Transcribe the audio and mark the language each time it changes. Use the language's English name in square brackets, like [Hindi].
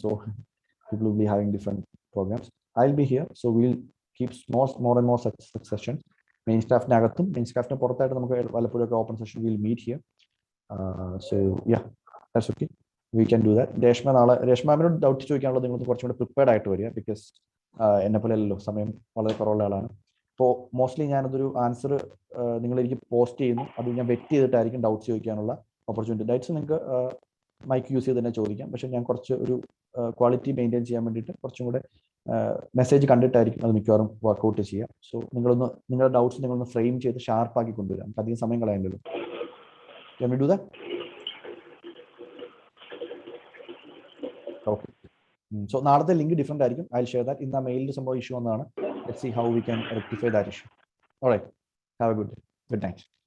[English] So people will be having different programs. I'll be here, so we'll keep more and more such sessions. [Malayalam] Main സ്റ്റാഫിനകത്തും main സ്റ്റാഫിന് പുറത്തായിട്ട് നമുക്ക് വല്ലപ്പോഴൊക്കെ open session [English] Will meet here. So yeah, that's okay, we can do that. [Malayalam] രേഷ്മയോട് doubt ചോദിക്കാനുള്ളത് നിങ്ങൾ കുറച്ചും കൂടെ prepared ആയിട്ട് വരിക. Because എന്നെ പോലെ അല്ലല്ലോ, സമയം വളരെ കുറവുള്ള ആളാണ്. ഇപ്പോൾ മോസ്റ്റ്ലി ഞാനതൊരു ആൻസർ നിങ്ങൾ എനിക്ക് പോസ്റ്റ് ചെയ്യുന്നു, അത് ഞാൻ വെറ്റ് ചെയ്തിട്ടായിരിക്കും ഡൗട്ട്സ് ചോദിക്കാനുള്ള ഓപ്പർച്യൂണിറ്റി. ഡൗട്ട്സ് നിങ്ങൾക്ക് മൈക്ക് യൂസ് ചെയ്ത് തന്നെ ചോദിക്കാം, പക്ഷേ ഞാൻ കുറച്ച് ഒരു ക്വാളിറ്റി മെയിൻറ്റെയിൻ ചെയ്യാൻ വേണ്ടിയിട്ട് കുറച്ചും കൂടെ മെസ്സേജ് കണ്ടിട്ടായിരിക്കും അത് മിക്കവാറും വർക്കൗട്ട് ചെയ്യുക. സോ നിങ്ങളുടെ ഡൗട്ട്സ് നിങ്ങളൊന്ന് ഫ്രെയിം ചെയ്ത് ഷാർപ്പാക്കി കൊണ്ടുവരാം, നമുക്ക് അധികം സമയം കളയണ്ടല്ലോ. [English] Can we do that? Okay. So [Malayalam] നാളത്തെ ലിങ്ക് ഡിഫറെന്റ് ആയിരിക്കും. [English] I'll share that. [Malayalam] ഇന്ന് ആ മെയിലിൽ സംഭവം ഇഷ്യൂ വന്നതാണ്. [English] Let's see how we can rectify that issue. All right. Have a good day. Good night.